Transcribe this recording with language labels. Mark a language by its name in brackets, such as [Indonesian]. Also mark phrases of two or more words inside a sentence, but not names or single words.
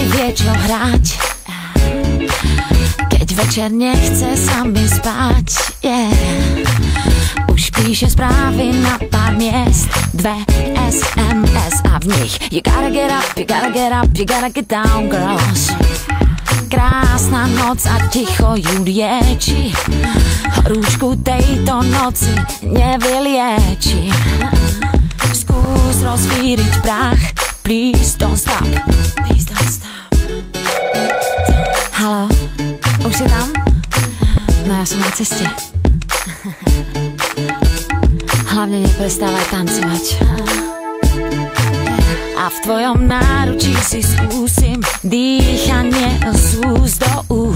[Slovak] čo hrať, keď večer nechce sa mi spať, Už píše správy na pár miest, 2 SMS a v nich [English] You gotta get up, you gotta get up, you gotta get down, girls. [Slovak] Krásna noc a ticho ju lieči, horúčku tejto noci nevylieči. Skús rozvíriť prach, [English] please don't stop, please don't stop. [Slovak] Haló, už si tam? No ja som na ceste. Hlavne neprestávaj tancovať. A v tvojom náručí si skúsim dýchanie z úst do